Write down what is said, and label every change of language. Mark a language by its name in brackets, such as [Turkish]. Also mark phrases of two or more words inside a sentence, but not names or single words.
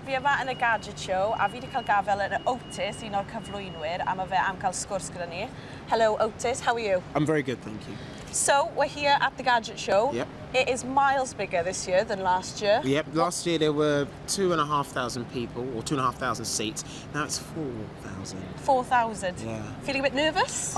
[Welsh] fi yma yn y Gadget Show, a fi wedi cael gafel yn Ortis, un o'r cyflwynwyr, a mae fe am cael sgwrs gyda ni. [English] Hello, Ortis, how are you? I'm very good, thank you. So, we're here at the Gadget Show. Yep. It is miles bigger this year than last year. Yep, last year there were 2,500 people, or 2,500 seats. Now it's 4,000. 4,000? Yeah. Feeling a bit nervous?